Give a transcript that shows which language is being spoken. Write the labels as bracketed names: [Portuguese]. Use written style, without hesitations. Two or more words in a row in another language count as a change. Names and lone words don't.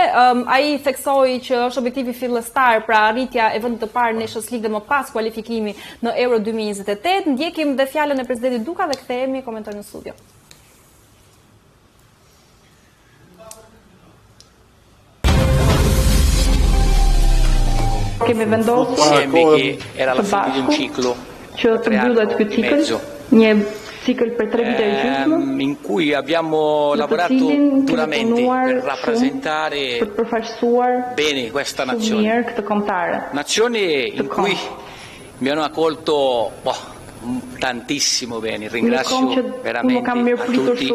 [Albanian] Ai theksoi që është objektivi fillestar, pra arritja e vendit të parë në Nations League dhe më pas kualifikimi në Euro 2028. Ndjekim dhe fjalën e presidentit Duka dhe kthehemi komentojnë në studio. Kemi vendosur [Italian] che era la fine di un ciclo [Albanian] që të mbyllet ky cikël, një cikël për 3 vite e gjysmë, [Italian] in cui abbiamo lavorato duramente per rappresentare bene questa nazione. Nazione in cui mi hanno accolto tantissimo bene, ringrazio veramente a tutti.